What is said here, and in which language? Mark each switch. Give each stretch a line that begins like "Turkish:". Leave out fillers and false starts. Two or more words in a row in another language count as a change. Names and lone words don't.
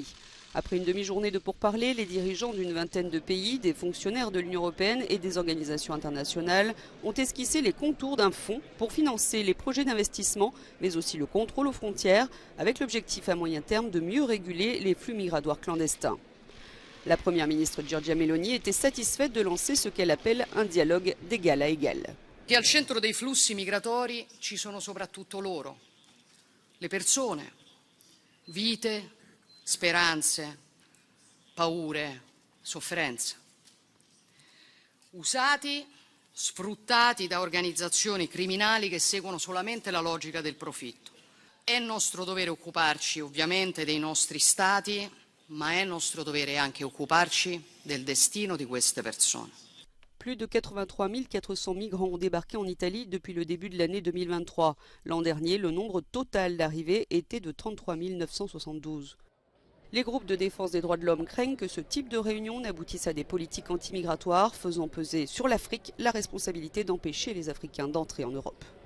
French: Après une demi-journée de pourparlers, les dirigeants d'une vingtaine de pays, des fonctionnaires de l'Union européenne et des organisations internationales ont esquissé les contours d'un fonds pour financer les projets d'investissement, mais aussi le contrôle aux frontières, avec l'objectif à moyen terme de mieux réguler les flux migratoires clandestins. La première ministre Giorgia Meloni était satisfaite de lancer ce qu'elle appelle un dialogue d'égal à égal.
Italian: Che al centro dei flussi migratori ci sono soprattutto loro, le persone, vite, speranze, paure, sofferenze, usati, sfruttati da organizzazioni criminali che seguono solamente la logica del profitto. È nostro dovere occuparci ovviamente dei nostri stati, ma è nostro dovere anche occuparci del destino di queste persone.
French: Plus de 83 400 migrants ont débarqué en Italie depuis le début de l'année 2023. L'an dernier, le nombre total d'arrivées était de 33 972. Les groupes de défense des droits de l'homme craignent que ce type de réunion n'aboutisse à des politiques antimigratoires, faisant peser sur l'Afrique la responsabilité d'empêcher les Africains d'entrer en Europe.